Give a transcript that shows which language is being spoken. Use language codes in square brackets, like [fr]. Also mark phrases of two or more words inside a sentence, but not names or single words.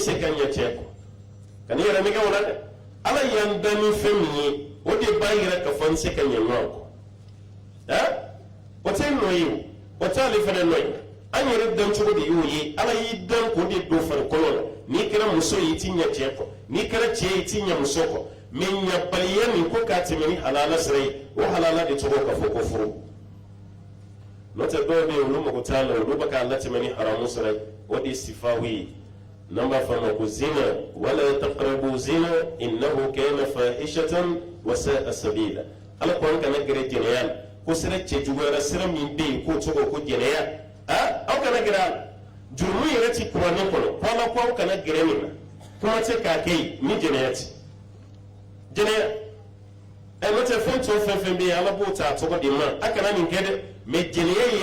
[bm] se ka ɲɛ cɛ kɔ ka n'i yɛrɛ nɛgɛ o la dɛ ala y'an dan ni fɛn min ye o de b'a yira ka fɔ an se ka ɲɛ ɲɔgɔn kɔ o tɛ nɔ ye o t'ale fana nɔ ye an yɛrɛ dan cogo de y'o ye ala y'i dan k'o de don farikolo la ni kɛra muso yi ti ɲɛ cɛ kɔ ni kɛra cɛ yi ti ɲɛ muso kɔ mais ɲabaliya min ko k'a tɛmɛ ni halala sira ye o halala de tɔgɔ ka fɔ ko furu n'o tɛ dɔw bɛ yen olu mago t'a la olu bɛ k'a latɛmɛ ni haramu sira ye o de ye sifaw ye n'an b'a fɔ a ma ko zina [ar] ولا تقربوا الزنى إنه كان فاحشة وساء سبيلا [bm] ala ko an kana gɛrɛ jɛnɛya la ko sira cɛ juguyara sira min bɛ yen k'o tɔgɔ ko jɛnɛya aw kana gɛrɛ a la jurumu yɛrɛ ti kuranɛ kɔnɔ ko ala ko aw kana gɛrɛ nin na kuma tɛ k'a kɛ yen ni jɛnɛya ti jɛnɛya n'o tɛ fɛn tɔ fɛn fɛn bɛ yen ala b'o ta a tɔgɔ de ma a kana nin kɛ dɛ mais jɛnɛya ye